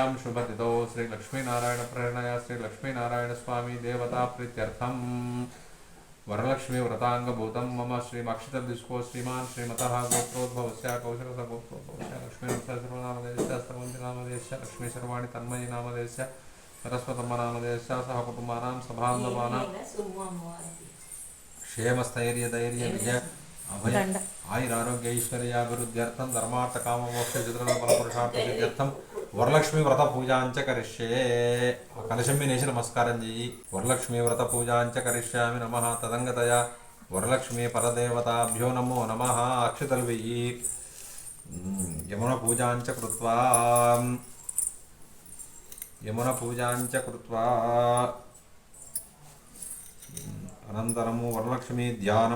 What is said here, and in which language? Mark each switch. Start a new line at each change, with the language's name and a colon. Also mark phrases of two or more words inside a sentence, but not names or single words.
Sanskrit: शुभतिथौ श्रीलक्ष्मीनारायणप्रेरणया श्रीलक्ष्मीनारायणस्वामी देवता प्रीत्यर्थम् वरलक्ष्मी व्रतांगभूतं मम श्रीमक्षितदिस्को श्रीमान् श्रीमतः गोत्रोद्भवस्य कौशलसगोत्रोद्भवस्य लक्ष्मीनामदेशस्य सर्वन्तिनामदेशस्य लक्ष्मी सर्वाणि तन्मयी नामदेशस्य सरस्वतम्म नामदेशस्य सहकुटुम्बानां सभान्दवानां क्षेमस्थैर्यधैर्य विजय अभय आयुरारोग्य ऐश्वर्याभिवृद्ध्यर्थं धर्मार्थकाममोक्षचित्रफलपुरुषार्थसिद्ध्यर्थं వరలక్ష్మి వ్రత పూజాంచ కరిష్యే.
Telugu: కలశం నేసి నమస్కారం చెయ్యి.
Sanskrit: వరలక్ష్మి వ్రత పూజాంచ కరిష్యామి నమః తదంగతయా వరలక్ష్మి పరదేవతాభ్యో నమో నమః.
Telugu: అక్షతలు వెయ్యి.
Sanskrit: యమున పూజాంచ కృత్వా అనంతరము వరలక్ష్మి ధ్యానం.